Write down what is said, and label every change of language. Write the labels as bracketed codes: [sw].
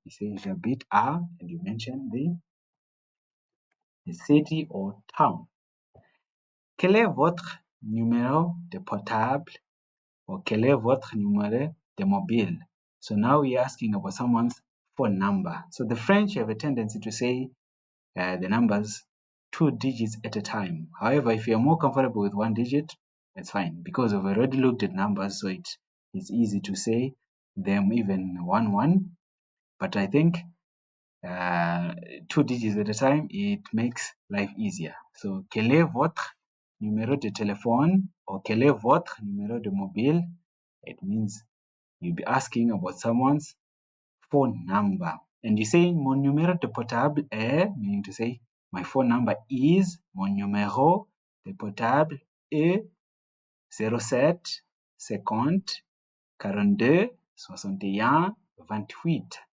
[en] You say, [fr] j'habite à, [en] and you mention the city or town. [fr] Quel est votre numéro de portable or quel est votre numéro de mobile? [en] So now we're asking about someone's phone number. So the French have a tendency to say the numbers 2 digits at a time. However, if you're more comfortable with 1 digit, that's fine because we've already looked at numbers, so it's easy to say them even 1-1. But I think 2 digits at a time, it makes life easier. [fr] So, quel est votre numéro de téléphone or quel est votre numéro de mobile? [en] It means you'll be asking about someone's phone number. And you say [fr] mon numéro de portable est, [en] meaning to say my phone number is, [fr] mon numéro de portable est 07 50 42 61 28.